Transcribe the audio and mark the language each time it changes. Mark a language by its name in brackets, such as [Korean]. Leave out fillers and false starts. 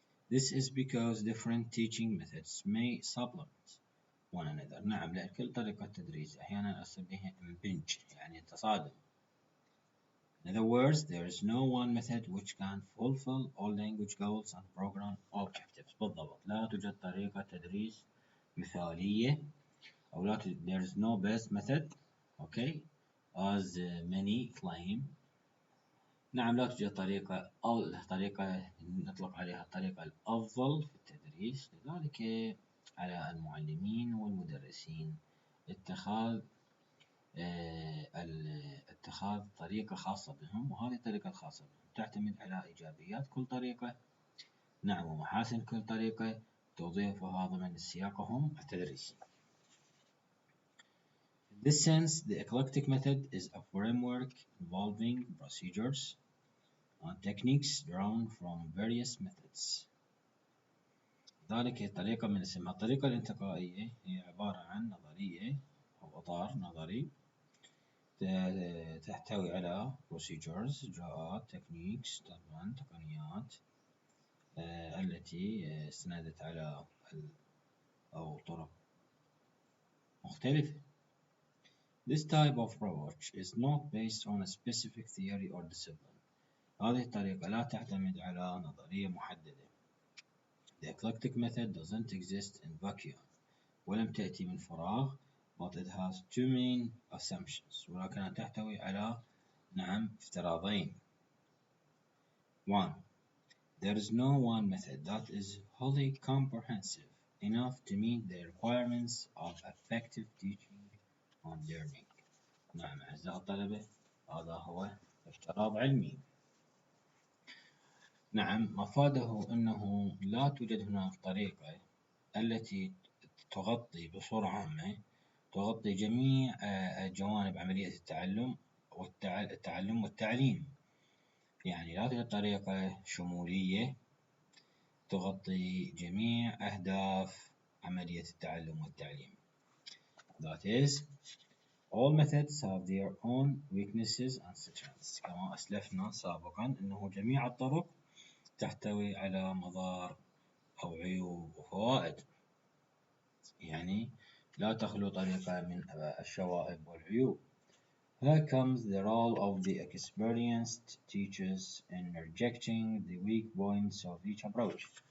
[English] This is because different teaching methods may supplement one another. [Arabic] نعم، لأن كل طريقة تدريس أحيانا أصل بها impinge، يعني تصادم. [English] In other words, there is no one method which can fulfill all language goals and program objectives. [Arabic] بالضبط، لا توجد طريقة تدريس مثالية أو لا توجد. [English] There is no best method, as many claim. [Arabic] نعم، لا توجد طريقة أو طريقة نطلق عليها الطريقة الأفضل في التدريس. لذلك على المعلمين والمدرسين اتخاذ طريقة خاصة بهم، وهذه الطريقة الخاصة بهم تعتمد على إيجابيات كل طريقة ومحاسن كل طريقة توظيفها ضمن سياقهم التدريسي. [English] In this sense, the eclectic method is a framework involving procedures and techniques drawn from various methods. [Arabic] ذلك الطريقة من اسمها الطريقة الانتقائية هي عبارة عن نظرية أو إطار نظري تحتوي على procedures إجراءات techniques طبعا تقنيات التي استندت على أو طرق مختلفة. [English] This type of approach is not based on a specific theory or discipline. [Arabic] هذه الطريقة لا تعتمد على نظرية محددة. [English] The eclectic method doesn't exist in vacuum. [Arabic] ولم تأتي من فراغ. [English] But it has two main assumptions. [Arabic] ولكنها تحتوي على افتراضين. [English] 1. There is no one method that is wholly comprehensive enough to meet the requirements of effective teaching and learning. [Arabic] نعم أعزائي الطلبة، هذا هو افتراض علمي. نعم، مفاده أنه لا توجد هناك طريقة التي تغطي بصورة عامة تغطي جميع جوانب عملية التعلم والتعليم. يعني لا توجد طريقة شمولية تغطي جميع أهداف عملية التعلم والتعليم. [English] That is, all methods have their own weaknesses and strengths. [Arabic] كما أسلفنا سابقا أنه جميع الطرق تحتوي على مضار أو عيوب وفوائد، يعني لا تخلو طريقة من الشوائب والعيوب. [English] Here comes the role of the experienced teachers in rejecting the weak points of each approach.